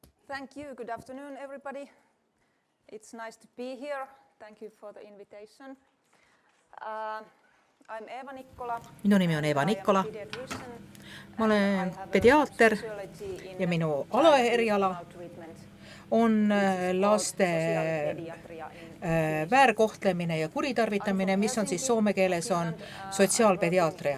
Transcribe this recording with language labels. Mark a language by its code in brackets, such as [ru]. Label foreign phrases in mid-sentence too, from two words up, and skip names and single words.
[en] Thank you. Good afternoon, everybody. It's nice to be here. Thank you for the invitation. I'm Eva Nikkola. [et] Minu nimi on Eva Nikkola. Ma olen pediaater ja minu alaeriala on laste väärkohtlemine ja kuritarvitamine, mis on siis soome keeles on sotsiaalpediatria.